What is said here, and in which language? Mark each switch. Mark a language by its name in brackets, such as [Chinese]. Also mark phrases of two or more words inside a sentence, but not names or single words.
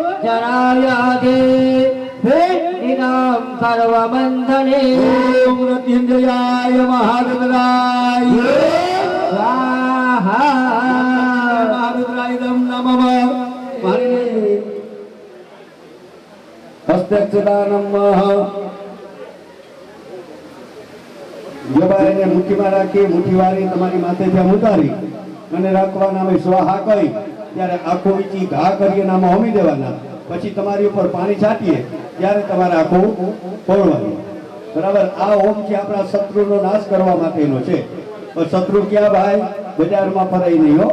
[Sanskrit] जराव्याधे भेदिनां सर्वबन्धने ओम मृत्युंजयाय महारुद्राय स्वाहा महारुद्राय नमः [Gujarati] હસ્તક્ષદાનમઃ જબાઈને મુઠ્ઠીમાં રાખી મુઠ્ઠીવારી તમારી માથે ત્યાં ઉતારી અને રાખવાના અમે સ્વાહા કહી ત્યારે આખું વીંચી ઘા કરી નામાં હોમી દેવાના પછી તમારી ઉપર પાણી છાંટીએ ત્યારે તમારે આખું ફોડવાનું બરાબર આ હોમ છે આપણા શત્રુનો નાશ કરવા માટેનો છે પણ શત્રુ ક્યાં ભાઈ બજારમાં ફરાય નહીં હો